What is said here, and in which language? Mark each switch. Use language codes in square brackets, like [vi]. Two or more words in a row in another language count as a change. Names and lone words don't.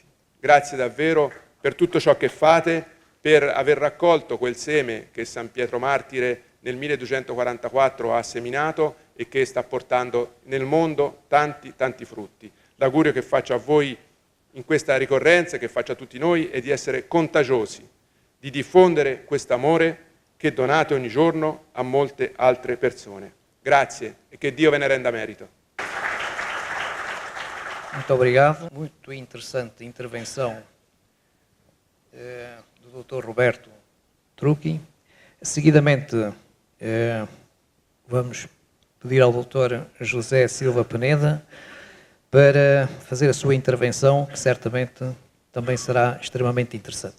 [it] Grazie davvero per tutto ciò che fate, per aver raccolto quel seme che San Pietro Martire nel 1244 ha seminato e che sta portando nel mondo tanti, tanti frutti. L'augurio che faccio a voi in questa ricorrenza, che faccio a tutti noi, è di essere contagiosi, di diffondere quest'amore che donate ogni giorno a molte altre persone. Grazie e che Dio ve ne renda merito. [pt] Muito obrigado. Muito interessante intervenção do Dr. Roberto Trucchi. Seguidamente, vamos pedir ao Dr. José Silva Peneda para fazer a sua intervenção, que certamente também será extremamente interessante.